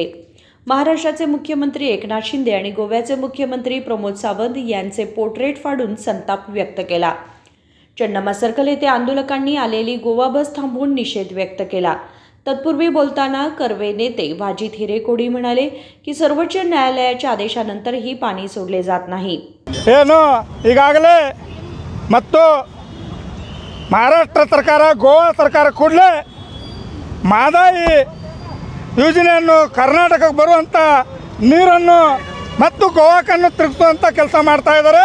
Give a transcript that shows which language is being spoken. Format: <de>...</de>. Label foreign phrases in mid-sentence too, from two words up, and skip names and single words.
<mr>महाराष्ट्राचे मुख्यमंत्री एकनाथ शिंदे आणि गोव्याचे मुख्यमंत्री प्रमोद सावंत यांचे पोर्ट्रेट फाडून संताप व्यक्त केला. चन्नम्मा सर्कल येथे आंदोलकांनी आलेली गोवा बस थांबवून निषेध व्यक्त केला. तत्पूर्वी बोलताना कर्वे नेते वाजिद हिरेकोडी म्हणाले की सर्वोच्च न्यायालयाच्या आदेशानंतरही पाणी सोडले जात नाही.</mr> <kn>ಈಗಾಗಲೇ ಮತ್ತು ಮಹಾರಾಷ್ಟ್ರ ಸರ್ಕಾರ ಗೋವಾ ಸರ್ಕಾರ ಕೂಡಲೇ ಮಾದಾಯಿ ಯೋಜನೆಯನ್ನು ಕರ್ನಾಟಕಕ್ಕೆ ಬರುವಂಥ ನೀರನ್ನು ಮತ್ತು ಗೋವಾಕನ್ನು ತಿರುಗಿಸುವಂಥ ಕೆಲಸ ಮಾಡ್ತಾ ಇದ್ದಾರೆ.</kn>